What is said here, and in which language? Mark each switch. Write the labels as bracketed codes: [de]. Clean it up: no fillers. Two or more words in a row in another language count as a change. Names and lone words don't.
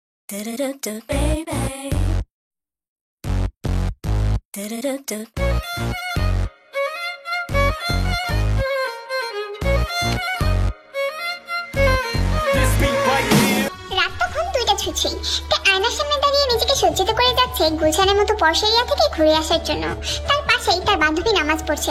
[en] Do-do-do-do, baby. Do-do-do-do. [bn] রাত তখন 2টা ছুঁই। আয়নার সামনে দাঁড়িয়ে নিজেকে সজ্জিত করে যাচ্ছে গুলশানের মতো পরশেরিয়া থেকে ঘুরে আসার জন্য। তার পাশেই তার বান্ধবী নামাজ পড়ছে।